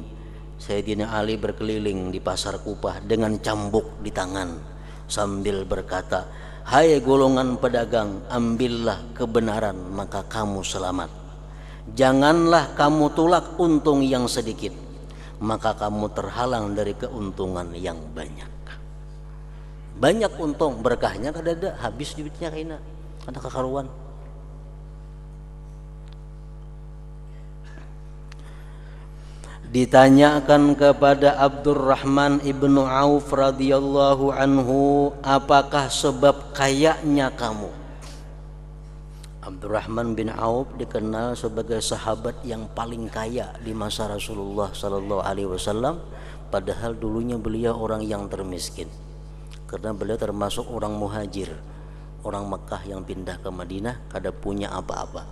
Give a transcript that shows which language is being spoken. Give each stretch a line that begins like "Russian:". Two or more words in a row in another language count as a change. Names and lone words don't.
Indonesian: Sayyidina Ali berkeliling di pasar Kupah dengan cambuk di tangan sambil berkata, "Hai golongan pedagang, ambillah kebenaran maka kamu selamat. Janganlah kamu tolak untung yang sedikit, maka kamu terhalang dari keuntungan yang banyak."
Banjar: Banyak untung, berkahnya kada ada, habis duitnya kaina, kada kakaruan.
Indonesian: Ditanyakan kepada Abdurrahman ibnu Auf
Arabic: radhiyallahu anhu,
Indonesian: apakah sebab kayanya kamu? Abdurrahman bin Auf dikenal sebagai sahabat yang paling kaya di masa Rasulullah
Arabic: sallallahu alaihi wasallam,
Indonesian: padahal dulunya beliau orang yang termiskin. Karena beliau termasuk orang muhajir, orang Mekah yang pindah ke Madinah, kada punya apa-apa.